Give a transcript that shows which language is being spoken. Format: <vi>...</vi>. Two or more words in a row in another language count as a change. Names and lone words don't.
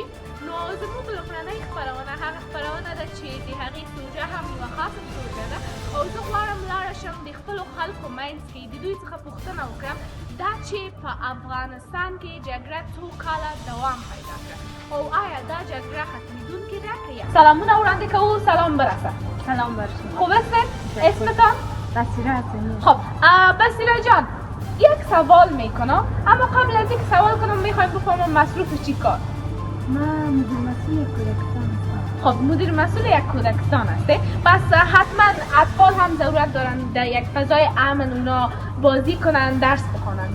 <ps>نو زموږ لومړنۍ خپرونه هغه خپرونه ده چې د هغې پروژه هم یوه خاصه پروژه ده او زه غواړم لاړه شم د خپلو خلکو منځ کې د دوی څخه پوښتنه وکړم دا چې په افغانستان کې جګړه څو کاله دوام پیدا کړه او آیا دا جګړه ختمیدونکې ده که یا سلامونه وړاندې کوو.</ps> <fa>سلام برسه. سلام برشون. خوب هستید؟ اسمتان؟ بصیره هستم. خب بصیره جان یک سوال میکنم اما قبل از اینکه سوال کنم میخوایم بفهمم مصروف چی کار؟ من مدیر مسئول یک کودکستان هستم. خب مدیر مسئول یک کودکستان هسته پس حتما اطفال هم ضرورت دارن در یک فضای امن اونا بازی کنن درس بخونن.</fa>